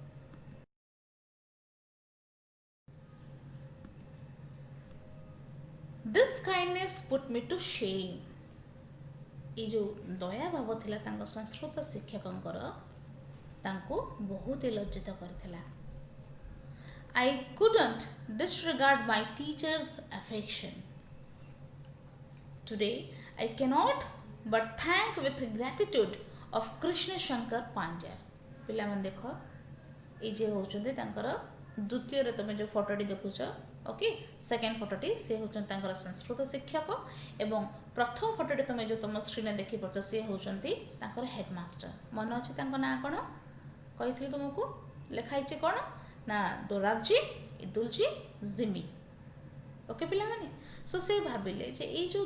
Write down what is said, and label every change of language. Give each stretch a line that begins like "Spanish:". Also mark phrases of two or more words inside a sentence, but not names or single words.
English: this kindness put me to shame
Odia: ଏଇ ଯେଉଁ ଦୟା ଭାବ ଥିଲା ତାଙ୍କ ସଂସ୍କୃତ ଶିକ୍ଷକଙ୍କର ତାଙ୍କୁ ବହୁତ ଲଜ୍ଜିତ କରିଥିଲା
English: I couldn't disregard my teacher's affection. Today I cannot but thank with gratitude of Krishna Shankar Pandya.
Odia: ପିଲାମାନେ ଦେଖ ଏଇ ଯେ ହେଉଛନ୍ତି ତାଙ୍କର ଦ୍ୱିତୀୟରେ ତୁମେ ଯେଉଁ ଫଟୋଟି ଦେଖୁଛ ଓକେ
English: second photo
Odia: ସେ ହେଉଛନ୍ତି ତାଙ୍କର ସଂସ୍କୃତ ଶିକ୍ଷକ ଏବଂ ପ୍ରଥମ ଫଟୋଟି ତୁମେ ଯେଉଁ ତୁମ ସ୍କ୍ରିନ୍ରେ ଦେଖିପାରୁଛ ସେ ହେଉଛନ୍ତି ତାଙ୍କର ହେଡ଼ମାଷ୍ଟର ମନେ ଅଛି ତାଙ୍କ ନାଁ କ'ଣ କହିଥିଲି ତୁମକୁ ଲେଖା ହେଇଛି କ'ଣ ନା ଦୋରାବଜୀ ଇଦୁଲଜୀ ଜିମି ଓକେ ପିଲାମାନେ ସୋ ସେ ଭାବିଲେ ଯେ ଏଇ ଯେଉଁ